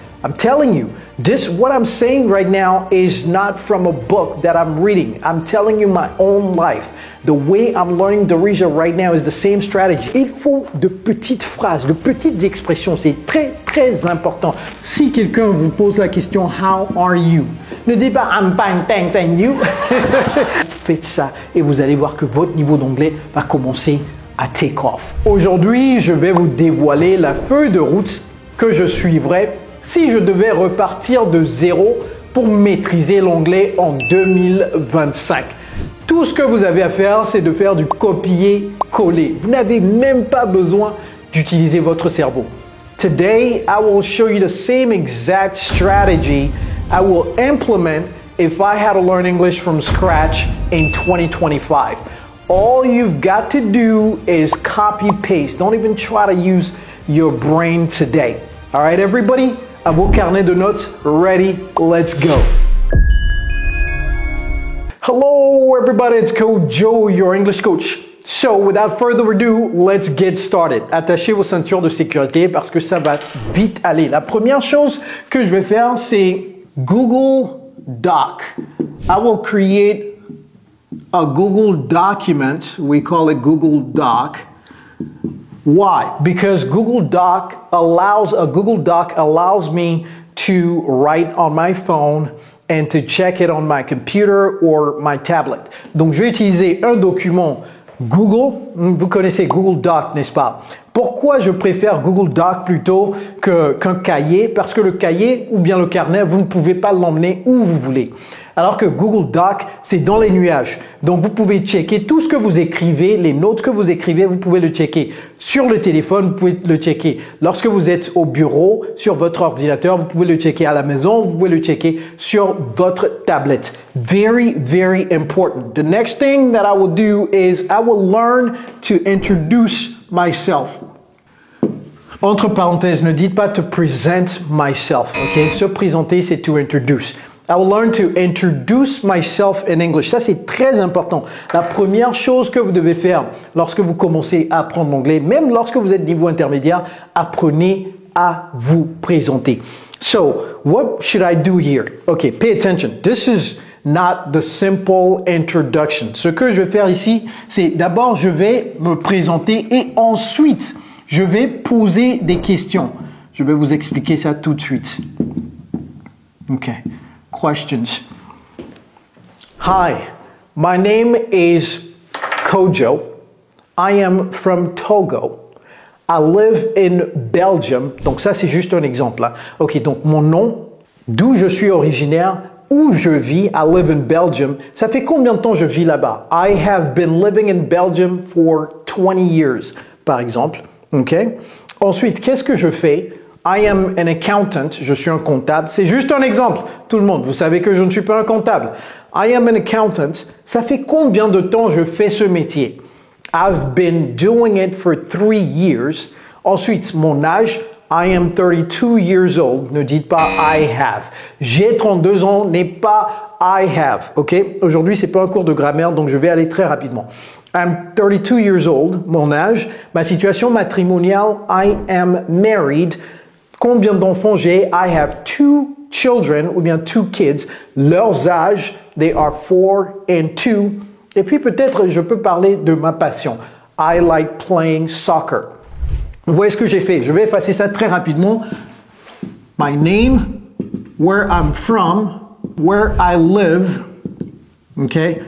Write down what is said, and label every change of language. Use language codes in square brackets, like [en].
[en] I'm telling you, what I'm saying right now is not from a book that I'm reading. I'm telling you my own life. The way I'm learning Darija right now is the same strategy. [fr] Il faut de petites phrases, de petites expressions. C'est très, très important. Si quelqu'un vous pose la question, [en] how are you? [fr] Ne dites pas, [en] I'm fine, thanks, and you? [fr] Faites ça et vous allez voir que votre niveau d'anglais va commencer à [en] take off. [fr] Aujourd'hui, je vais vous dévoiler la feuille de route que je suivrais si je devais repartir de zéro pour maîtriser l'anglais en 2025. Tout ce que vous avez à faire, c'est de faire du copier-coller. Vous n'avez même pas besoin d'utiliser votre cerveau. [en] Today, I will show you the same exact strategy I will implement if I had to learn English from scratch in 2025. All you've got to do is copy-paste. Don't even try to use your brain today. All right, everybody? [fr] À vos carnets de notes, [en] ready? Let's go. Hello, everybody. It's Coach Joe, your English coach. So, without further ado, let's get started. [fr] Attachez vos ceintures de sécurité parce que ça va vite aller. La première chose que je vais faire, c'est Google Doc. [en] I will create a Google document. We call it Google Doc. Why? Because Google Doc allows me to write on my phone and to check it on my computer or my tablet. [fr] Donc, je vais utiliser un document Google. Vous connaissez Google Doc, n'est-ce pas? Pourquoi je préfère Google Doc plutôt qu'un cahier? Parce que le cahier ou bien le carnet, vous ne pouvez pas l'emmener où vous voulez. Alors que Google Doc, c'est dans les nuages. Donc, vous pouvez checker tout ce que vous écrivez, les notes que vous écrivez, vous pouvez le checker sur le téléphone, vous pouvez le checker lorsque vous êtes au bureau, sur votre ordinateur, vous pouvez le checker à la maison, vous pouvez le checker sur votre tablette. [en] Very, very important. The next thing that I will do is I will learn to introduce myself. [fr] Entre parenthèses, ne dites pas [en] to present myself, [fr] ok? Se présenter, c'est [en] to introduce. I will learn to introduce myself in English. [fr] Ça, c'est très important. La première chose que vous devez faire lorsque vous commencez à apprendre l'anglais, même lorsque vous êtes niveau intermédiaire, apprenez à vous présenter. [en] So, what should I do here? Okay, pay attention. This is not the simple introduction. [fr] Ce que je vais faire ici, c'est d'abord, je vais me présenter et ensuite, je vais poser des questions. Je vais vous expliquer ça tout de suite. [en] Okay. Questions. Hi, my name is Kojo. I am from Togo. I live in Belgium. [fr] Donc ça, c'est juste un exemple. Hein. Ok, donc mon nom, d'où je suis originaire, où je vis, [en] I live in Belgium. [fr] Ça fait combien de temps je vis là-bas? [en] I have been living in Belgium for 20 years, [fr] par exemple. [en] Ok. [fr] Ensuite, qu'est-ce que je fais? [en] I am an accountant, [fr] je suis un comptable. C'est juste un exemple. Tout le monde, vous savez que je ne suis pas un comptable. [en] I am an accountant. [fr] Ça fait combien de temps je fais ce métier? [en] I've been doing it for 3 years. [fr] Ensuite, mon âge, [en] I am 32 years old. [fr] Ne dites pas [en] I have. [fr] J'ai 32 ans n'est pas I have. Ok? Aujourd'hui, c'est pas un cours de grammaire, donc je vais aller très rapidement. [en] I'm 32 years old, [fr] mon âge. Ma situation matrimoniale, [en] I am married. [fr] Combien d'enfants j'ai? [en] I have 2 children, [fr] ou bien [en] 2 kids. [fr] Leurs âges, [en] they are 4 and 2. [fr] Et puis peut-être je peux parler de ma passion. [en] I like playing soccer. [fr] Vous voyez ce que j'ai fait? Je vais effacer ça très rapidement. [en] My name, where I'm from, where I live, okay?